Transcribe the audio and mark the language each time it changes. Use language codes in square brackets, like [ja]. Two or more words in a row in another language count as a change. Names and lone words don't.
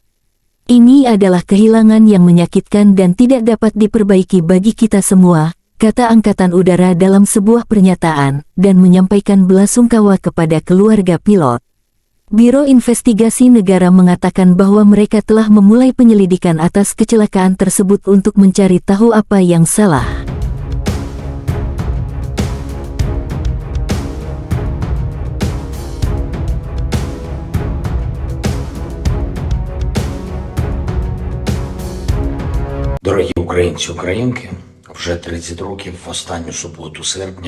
[id] Ini adalah kehilangan yang menyakitkan dan tidak dapat diperbaiki bagi kita semua, kata Angkatan Udara dalam sebuah pernyataan, dan menyampaikan belasungkawa kepada keluarga pilot. Biro Investigasi Negara mengatakan bahwa mereka telah memulai penyelidikan atas kecelakaan tersebut untuk mencari tahu apa yang salah. [uk] Дорогі українці, українки, вже 30 років в останню суботу серпня